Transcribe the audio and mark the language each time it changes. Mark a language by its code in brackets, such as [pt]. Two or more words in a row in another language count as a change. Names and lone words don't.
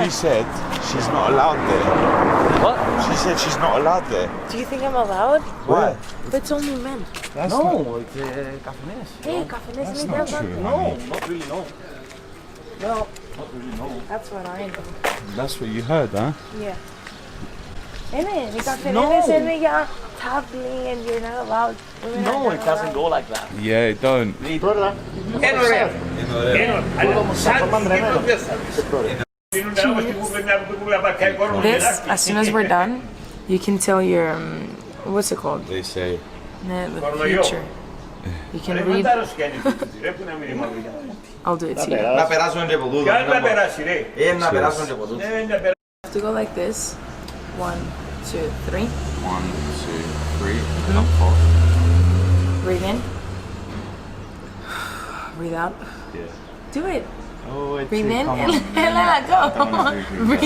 [en] she said she's not allowed there. What? She said she's not allowed there. Do you think I'm allowed? Why? But it's only men. That's No, not, it's cafenes. Hey, cafenes that's me not never. true. No, honey. not really, no. No, Not really, no. that's what I know. That's what you heard, huh? Yeah. [el] Είναι, οι καφενές [en] No. [el] είναι για [en] tabling and you're not allowed. Women are No, not it doesn't allowed. go like that. Yeah, it don't. This, as soon as we're done, you can tell your, what's it called? They say. The future. You can read. I'll do it to you. [el] Να περάσουν και από τούτο. Να περάσει ρε. Να περάσουν και από τούτο. [en] have to go like this. 1, 2, 3. 1, 2, 3. Up four. Breathe in. Breathe out. Yeah. Do it. Oh, it's Breathe in. come on. Ella, go. Don't wanna breathe